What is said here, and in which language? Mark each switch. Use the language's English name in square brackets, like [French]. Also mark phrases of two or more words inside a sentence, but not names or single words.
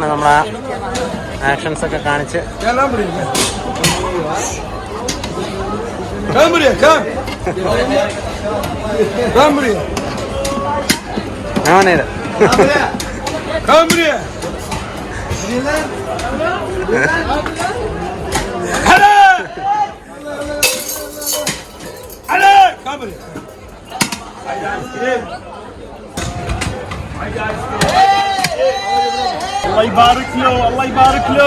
[Malayalam] നമ്മൾ ആ ആക്ഷൻസ് ഒക്കെ കാണിച്ച് [English] Come buraya, come. Come buraya. [Malayalam] അങ്ങനെ [Turkish] Come buraya. Hadi. Hadi. Come buraya. [Arabic] Allah يبارك له, Allah يبارك له.